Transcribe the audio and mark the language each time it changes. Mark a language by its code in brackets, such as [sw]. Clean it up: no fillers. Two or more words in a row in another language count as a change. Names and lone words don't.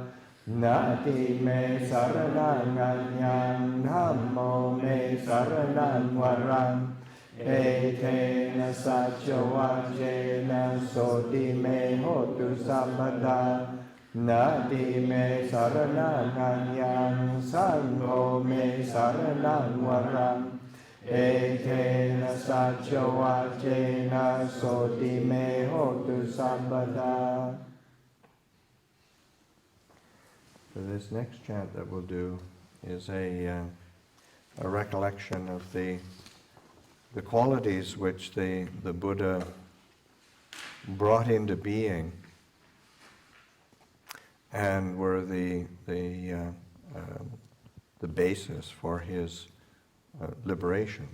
[pi] Nati me saranang anyang Dhammo me saranang walang Ekena Satya Vajena Soti me Hotu Sambada Nati me saranang anyang Sangho me saranang walang Ekena Satya Vajena Soti me Hotu Sambada. [en] So this next chant that we'll do is a recollection of the qualities which the Buddha brought into being and were the basis for his liberation.